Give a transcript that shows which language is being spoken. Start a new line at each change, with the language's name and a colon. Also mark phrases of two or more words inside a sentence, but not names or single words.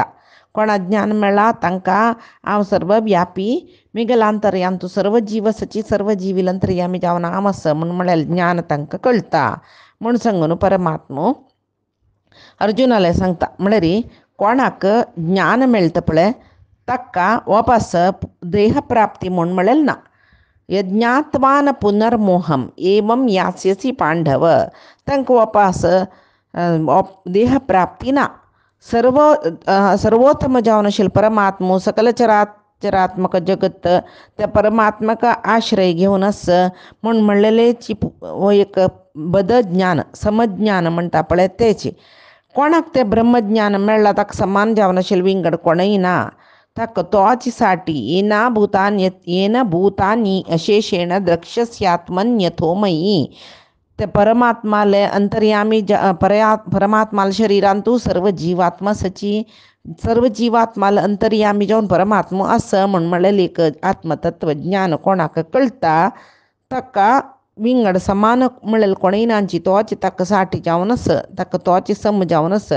Konkani: कोणा ज्ञान मेळ्ळा तांकां हांव सर्वव्यापी मिगलांतर्याम तूं सर्व जीव सची सर्व जीविलंतर्यामी जावन हांव आसा म्हूण म्हळ्यार ज्ञान तांकां कळटा म्हूण सांगून परमात्मो अर्जुनाला सांगता. म्हळ्यार कोणाक ज्ञान मेळटा पळय ताका वापस देहप्राप्ती म्हूण म्हळेल ना.
Sanskrit: यज्ञात्वान पुनर्मोहम एवं यास्यसि पांडव.
Konkani: तांकां वापस देहप्राप्ती ना. सर्वोत्तम जावन आशिल्लो परमात्मो सकल चरात्मक जगत त्या परमात्म्याका आश्रय घेवनच म्हूण म्हणलेलेची एक बद ज्ञान समज्ञान म्हणटा पळय तेची. कोणाक तें ब्रह्मज्ञान मेळ्ळा ताका समान जावन आशिल्लो विंगड कोणय ना. ताका तोच साटी
Sanskrit: येन भूतानी अशेषेण द्रक्ष्यस्यात्मन्यथो मयी.
Konkani: ते परमात्माले अंतर्यामी परमात्माला शरीरान तूं सर्व जीवात्मा सची सर्व जीवात्माला अंतर्यामी जावन परमात्मा आसा म्हूण म्हळें एक आत्मतत्वज्ञान कोणाक कळटा ताका विंगड समान म्हळेल कोणय नांची तोच ताका साटी जावन आसा ताका तोच सम जावन आसा.